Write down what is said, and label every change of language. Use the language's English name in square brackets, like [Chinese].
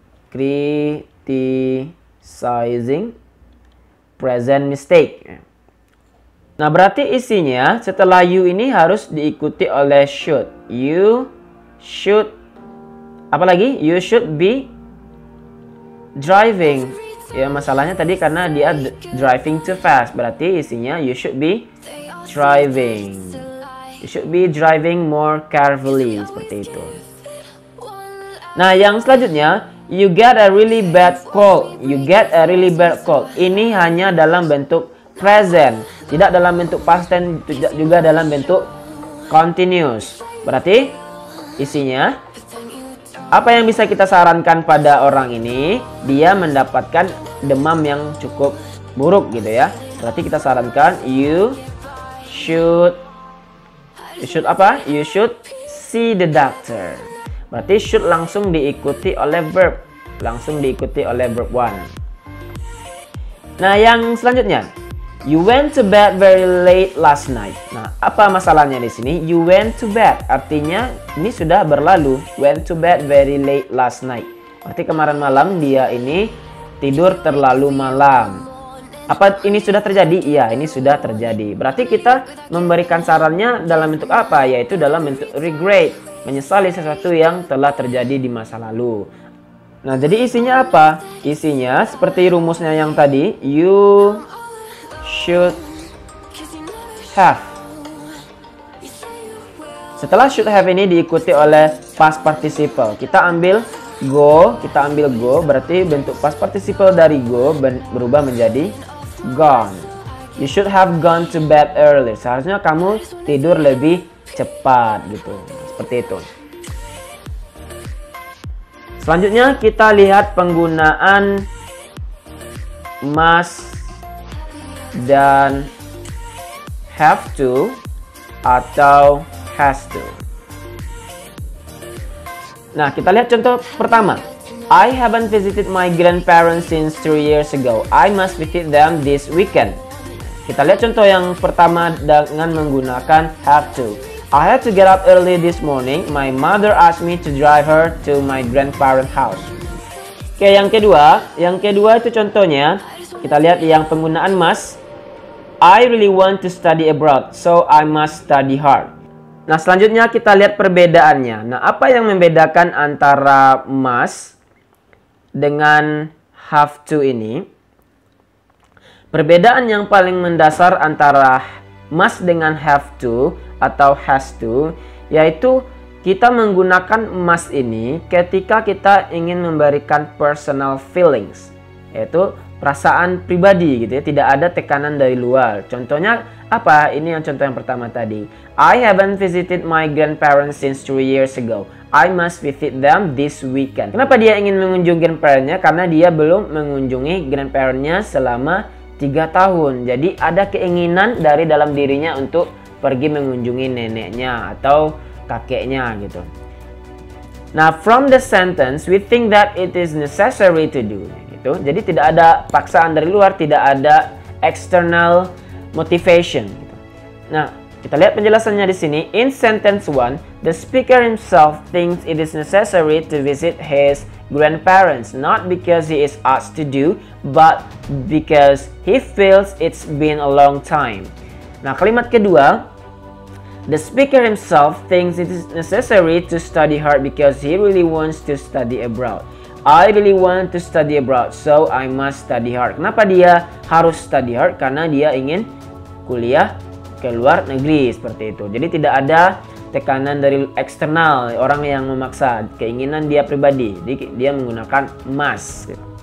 [English] Criticizing present mistake. [Indonesian] Nah, berarti isinya setelah you ini harus diikuti oleh should. [English] You should, [Indonesian] apalagi? [English] You should be driving. [Indonesian] Ya, masalahnya tadi karena dia [English] driving too fast. [Indonesian] Berarti isinya you should be driving. [English] You should be driving more carefully. [Indonesian] Seperti itu. Nah, yang selanjutnya, [English] you get a really bad cold. You get a really bad cold. [Indonesian] Ini hanya dalam bentuk present, tidak dalam bentuk past tense, tidak juga dalam bentuk continuous. Berarti isinya apa yang bisa kita sarankan pada orang ini? Dia mendapatkan demam yang cukup buruk gitu ya. Berarti kita sarankan you should apa? [English] You should see the doctor. [Indonesian] Berarti should langsung diikuti oleh verb. Langsung diikuti oleh verb 1. Nah, yang selanjutnya, [English] you went to bed very late last night. [Indonesian] Nah, apa masalahnya di sini? [English] You went to bed, [Indonesian] artinya ini sudah berlalu. [English] Went to bed very late last night. [Indonesian] Berarti kemarin malam dia ini tidur terlalu malam. Apa ini sudah terjadi? Iya, ini sudah terjadi. Berarti kita memberikan sarannya dalam bentuk apa? Yaitu dalam bentuk regret, menyesali sesuatu yang telah terjadi di masa lalu. Nah, jadi isinya apa? Isinya seperti rumusnya yang tadi, you should have. Setelah should have ini diikuti oleh past participle. Kita ambil go, berarti bentuk past participle dari go berubah menjadi gone. [English] You should have gone to bed early. [Indonesian] Seharusnya kamu tidur lebih cepat gitu. Seperti itu. Selanjutnya kita lihat penggunaan must dan have to atau has to. Nah, kita lihat contoh pertama. [English] I haven't visited my grandparents since 3 years ago. I must visit them this weekend. [Indonesian] Kita lihat contoh yang pertama dengan menggunakan have to. [English] I had to get up early this morning. My mother asked me to drive her to my grandparents' house. [Indonesian] Oke, yang kedua itu contohnya. Kita lihat yang penggunaan must. [English] I really want to study abroad, so I must study hard. [Indonesian] Nah, selanjutnya kita lihat perbedaannya. Nah, apa yang membedakan antara must dengan have to ini? Perbedaan yang paling mendasar antara must dengan have to atau has to, yaitu kita menggunakan must ini ketika kita ingin memberikan personal feelings, yaitu perasaan pribadi gitu ya, tidak ada tekanan dari luar. Contohnya apa? Ini yang contoh yang pertama tadi. [English] I haven't visited my grandparents since 3 years ago. I must visit them this weekend. [Indonesian] Kenapa dia ingin mengunjungi grandparents-nya? Karena dia belum mengunjungi grandparents-nya selama 3 tahun. Jadi ada keinginan dari dalam dirinya untuk pergi mengunjungi neneknya atau kakeknya gitu. [English] Nah, from the sentence, we think that it is necessary to do. [Indonesian] Gitu. Jadi tidak ada paksaan dari luar, tidak ada external motivation. Gitu. Nah, kita lihat penjelasannya di sini. [English] In sentence 1, the speaker himself thinks it is necessary to visit his grandparents, not because he is asked to do, but because he feels it's been a long time. [Indonesian] Nah, kalimat kedua, [English] the speaker himself thinks it is necessary to study hard because he really wants to study abroad. I really want to study abroad, so I must study hard. [Indonesian] Kenapa dia harus study hard? Karena dia ingin kuliah ke luar negeri, seperti itu. Jadi tidak ada tekanan dari eksternal, orang yang memaksa, keinginan dia pribadi. Jadi dia menggunakan must.